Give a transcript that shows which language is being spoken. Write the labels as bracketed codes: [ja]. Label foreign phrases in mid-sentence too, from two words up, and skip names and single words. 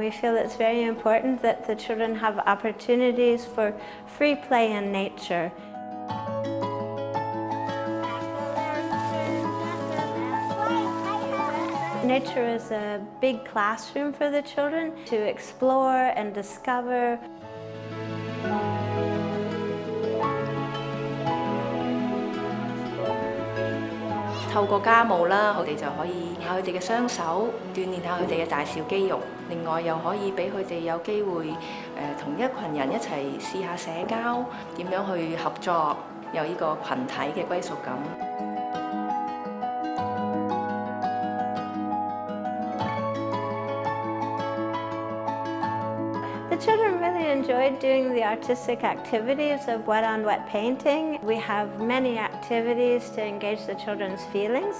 [en] we feel it's very important that the children have opportunities for free play in nature. Nature is a big classroom for the children to explore and discover. [yue] 透過家務啦，佢哋就可以練下佢哋嘅雙手，鍛鍊下佢哋嘅大小肌肉。另外又可以俾佢哋有機會同一群人一齊試下社交，點樣去合作，有呢個群體嘅歸屬感。 [en] The children really enjoyed doing the artistic activities of wet-on-wet painting. We have many activities to engage the children's feelings.